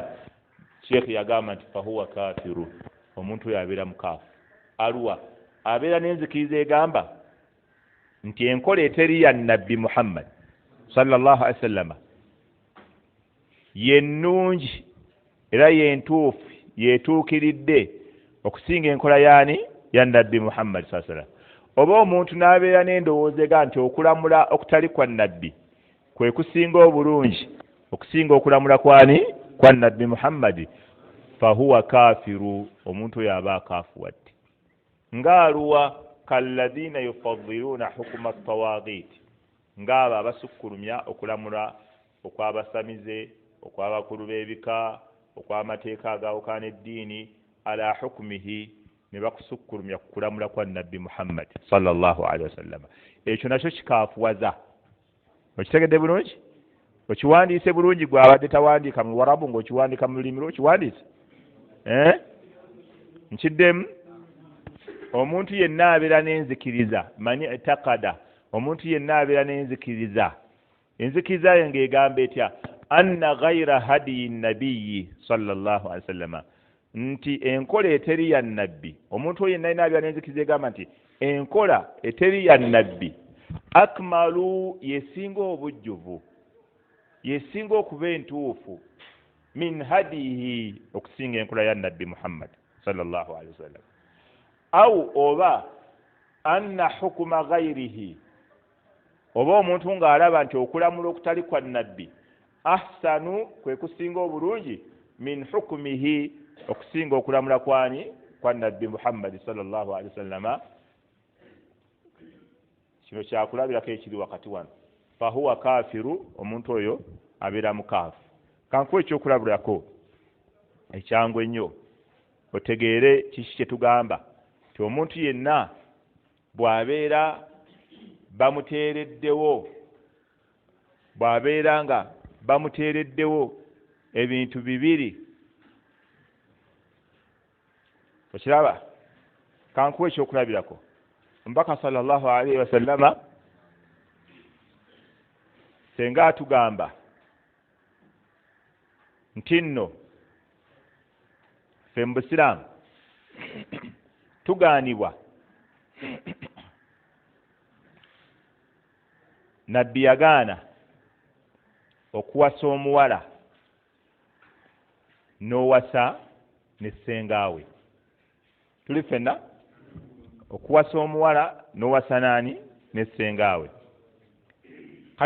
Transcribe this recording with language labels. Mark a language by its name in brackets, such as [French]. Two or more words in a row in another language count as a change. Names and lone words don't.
[Ganda] Sheikh yagamba nti [Arabic] فهو كافر [Ganda] omuntu oyo abeera mukaafu. Alwa abeera n'enzikiriza egamba nti enkola eteri ya nabbi Muhammad [Arabic] صلى الله عليه وسلم [Ganda] yennungi era yentuufu yetuukiridde okusinga enkola yaani ya nabbi Muhammad [Arabic] صلى الله عليه وسلم. [Ganda] Oba omuntu n'abeera n'endowooza ega nti okulamula okutali kwa nabbi kwe kusinga obulungi okusinga okulamula kwani kwa nabbi Muhammad [Arabic] فهو كافر [Ganda] omuntu oyo aba akaafuwadde. Ng'aluwa [Arabic] كالذين يفضلون حكم الطواغيت [Ganda] ng'abo abasukkulumya okulamula okw'abasamize okw'abakulu b'ebika okw'amateeka agawukaana eddiini [Arabic] على حكمه [Ganda] ne bakusukkulumya kukulamula kwa nabbi Muhammad [Arabic] صلى الله عليه وسلم. [Ganda] Ekyo nakyo kikaafuwaza. Okitegedde bulungi? Okiwandiise bulungi gwe abadde tawandiika mu Warabu ng'okiwandiika mu lulimi lwo okiwandiise? nkiddemu omuntu yenna abeera n'enzikiriza [Arabic] من اعتقد [Ganda] omuntu yenna abeera n'enzikiriza enzikiriza ye ng'egamba etya [Arabic] أن غير هدي النبي صلى الله عليه وسلم [Ganda] nti enkola eteri ya nabbi omuntu oyo yenna abeera n'enzikiriza egamba nti enkola eteri ya nabbi akmalu yesinga obujjuvu yesinga okuba entuufu [Arabic] من هديه [Ganda] okusinga enkola ya nabbi Muhammad [Arabic] صلى الله عليه وسلم أو [Ganda] oba [Arabic] أن حكم غيره [Ganda] oba omuntu ng'alaba nti okulamula okutali kwa nabbi ahsanu kwe kusinga obulungi [Arabic] من حكمه [Ganda] okusinga okulamula kwani kwa nabbi Muhammad [Arabic] صلى الله عليه وسلم [Ganda] kino kyakulabirako ekiri wakati wano [Arabic] فهو كافر [Ganda] omuntu oyo abeera mukaafu kankuwa ekyokulabirako ekyangu ennyo otegeere kiki kye tugamba ti omuntu yenna bw'abeera nga bamuteereddewo ebintu bibiri okiraba kankuwa ekyokulabirako mbaka [Arabic] صلى الله عليه وسلم [Ganda] senga atugamba nti nno ffe mu Busiraamu tugaanibwa nabbi yagaana okuwasa omuwala n'owasa ne ssengaawe tuli ffenna okuwasa omuwala n'owasa naani ne ssengaawe kati